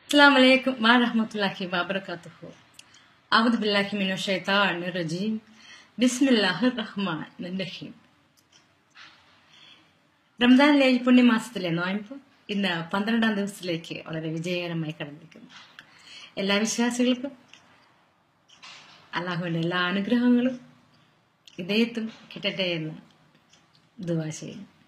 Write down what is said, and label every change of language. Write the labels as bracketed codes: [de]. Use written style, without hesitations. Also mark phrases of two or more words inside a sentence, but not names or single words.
[ar] السلام عليكم ورحمة الله وبركاته. أعوذ بالله من الشيطان الرجيم. بسم الله الرحمن الرحيم. [ml] റംദാനിലെ ഈ പുണ്യമാസത്തിലെ നോയമ്പ് ഇന്ന് 12ാം ദിവസത്തിലേക്ക് വളരെ വിജയകരമായി കടന്നിരിക്കുന്നു. എല്ലാ വിശ്വാസികൾക്കും അല്ലാഹുവിന്റെ എല്ലാ അനുഗ്രഹങ്ങളും ഇതേത്തും കിട്ടട്ടെ എന്ന് ദുആ ചെയ്യുന്നു.